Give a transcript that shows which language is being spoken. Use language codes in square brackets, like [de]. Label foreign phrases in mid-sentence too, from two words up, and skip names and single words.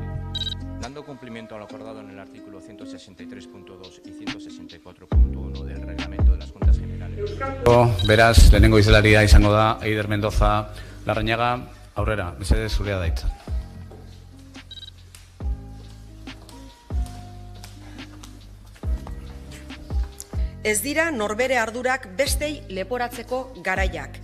[es] Dando cumplimiento a lo acordado en el artículo 163.2 y 164.1 del reglamento de las Juntas Generales. [eu] Beraz, lehenengo izelaria izango da Eider Mendoza Larrañaga, aurrera, mesedez zurea daitza. Ez dira norbere ardurak bestei leporatzeko garaiak.